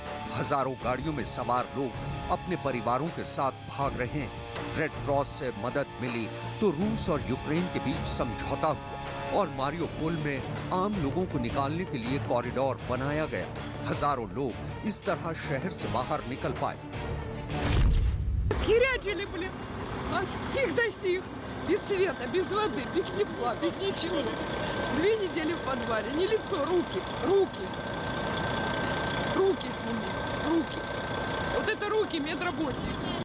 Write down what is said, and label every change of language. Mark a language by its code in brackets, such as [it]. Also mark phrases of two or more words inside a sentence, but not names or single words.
[hi] हजारों गाड़ियों में सवार लोग अपने परिवारों के साथ भाग रहे हैं। रेड क्रॉस से मदद मिली तो रूस और यूक्रेन के बीच समझौता हुआ और मारियोपोल में आम लोगों को निकालने के लिए कॉरिडोर बनाया गया। हजारों लोग इस तरह शहर से बाहर निकल पाए। [ru] Херячили, блин, аж всех до сих. Без света, без воды, без тепла, без ничего. 2 недели в подвале, не лицо, руки, руки. Руки сними, руки. Вот это руки медработника.